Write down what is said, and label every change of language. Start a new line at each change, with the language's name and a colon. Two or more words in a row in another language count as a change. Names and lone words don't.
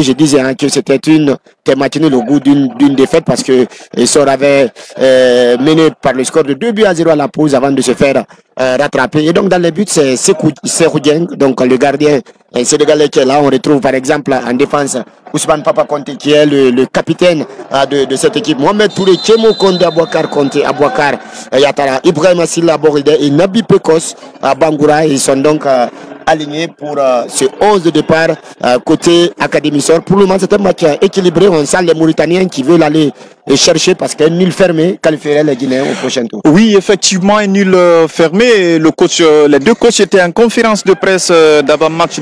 French: Je disais que c'était match nul au goût d'une défaite parce que Sor avait mené par le score de 2-0 à la pause avant de se faire rattraper. Et donc dans les buts, c'est Sekou Dieng, donc le gardien sénégalais qui est là. On retrouve par exemple en défense Ousmane Papa Conté qui est le capitaine de cette équipe. Mohamed Touré, Tchemo Konde, Abouakar Conté, Abouakar Yatara, Ibrahim Assila Boride et Nabi Pekos à Bangoura. Ils sont donc alignés pour ce 11 de départ côté Académie Sor. Pour le moment, c'est un match équilibré. On sent les Mauritaniens qui veulent aller chercher parce qu'un nul fermé qualifierait les Guinéens au prochain tour. Oui, effectivement, un nul fermé. Le coach, les deux coachs étaient en conférence de presse d'avant-match.